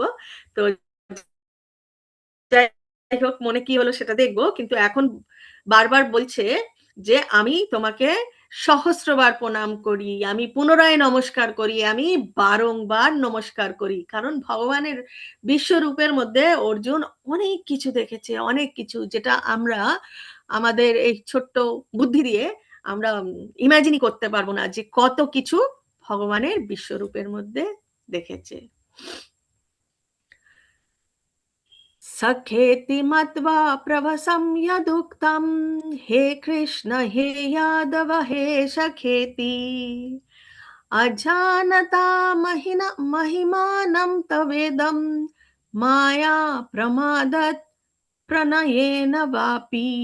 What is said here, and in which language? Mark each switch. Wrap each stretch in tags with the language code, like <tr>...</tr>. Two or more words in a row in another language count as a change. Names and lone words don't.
<bn>তো যাই হোক, মনে কি হলো সেটা দেখবো, কিন্তু এখন বারবার বলছে যে আমি তোমাকে সহস্রবার প্রণাম করি, আমি পুনরায় নমস্কার করি, আমি বারংবার নমস্কার করি। কারণ ভগবানের বিশ্বরূপের মধ্যে অর্জুন অনেক কিছু দেখেছে, অনেক কিছু, যেটা আমরা আমাদের এই ছোট্ট বুদ্ধি দিয়ে আমরা ইমাজিনই করতে পারবো না যে কত কিছু ভগবানের বিশ্বরূপের মধ্যে দেখেছে।</bn> <sa>सखेति मत्वा प्रभसं यदुक्तं हे कृष्ण हे यादव हे सखेति अजानता महिमानं तवेदं माया प्रमादत् प्रणयेन वापि।</sa>